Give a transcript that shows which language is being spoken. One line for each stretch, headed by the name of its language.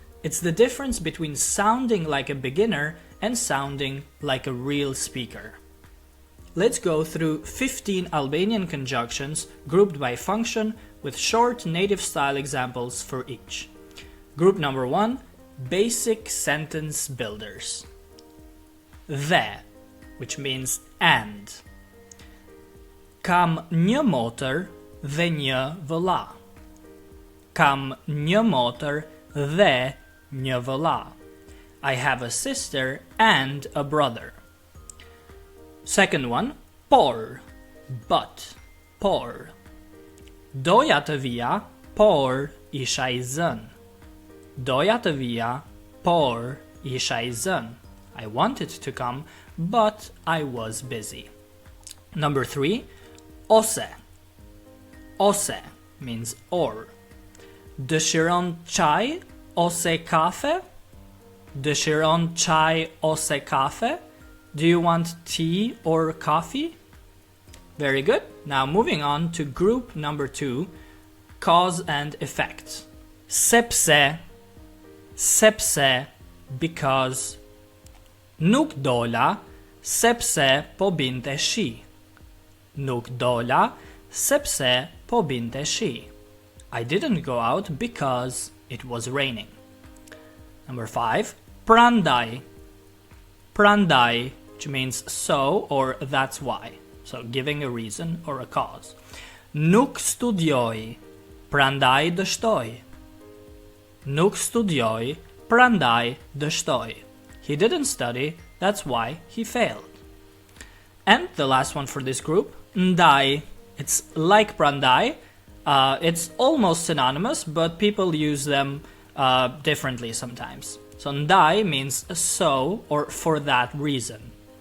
English: It's the difference between sounding like a beginner and sounding like a real speaker. Let's go through 15 Albanian conjunctions grouped by function with short native-style examples for each. Group number 1, basic sentence builders. Dhe, which means and.
Albanian: Kam një motër dhe një vëlla. Kam një motër dhe një vëlla.
English: I have a sister and a brother. Second one, por, but, por.
Albanian: Doja të vija, por isha I zën. Doja të vija, por isha I zën.
English: I wanted to come, but I was busy. Number 3, ose. Ose means or.
Albanian: Dëshiron çaj ose kafe? Dëshiron çaj ose kafe?
English: Do you want tea or coffee? Very good. Now moving on to group number 2, cause and effect.
Albanian: Sepse, sepse, because. Nuk dola, sepse po binte shi. Nuk dola, sepse po binte shi.
English: I didn't go out because it was raining. Number 5, prandaj. Prandaj, which means so or that's why. So giving a reason or a cause.
Albanian: Nuk studioj, prandaj dështoj. Nuk studioj, prandaj dështoj.
English: He didn't study, that's why he failed. And the last one for this group, ndaj. It's like prandaj. It's almost synonymous, but people use them differently sometimes. So ndaj means so or for that reason.